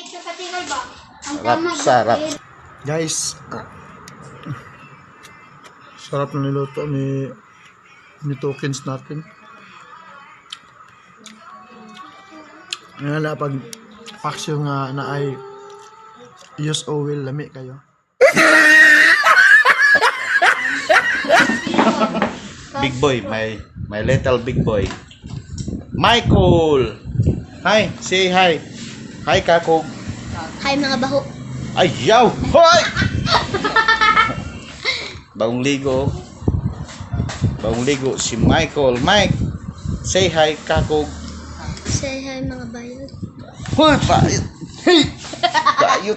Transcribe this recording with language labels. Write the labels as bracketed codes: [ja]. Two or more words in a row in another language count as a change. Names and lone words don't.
[tl] Guys, sarap na niluto ni Tokens natin. [ceb] Nga pag paksyo nga na ay [en] use oil, [ceb] lami kayo. [en] Big boy, my little big boy. Michael. Hi, say hi. Hi, Kakog. [ceb] Hi mga baho. [tl] Ayaw! Hoy! Bagong ligo. Bagong ligo si Michael. [en] Mike, say hi, Kakog. Say hi [ceb] mga bayot. Hoy, bayot! Hey! Bayot!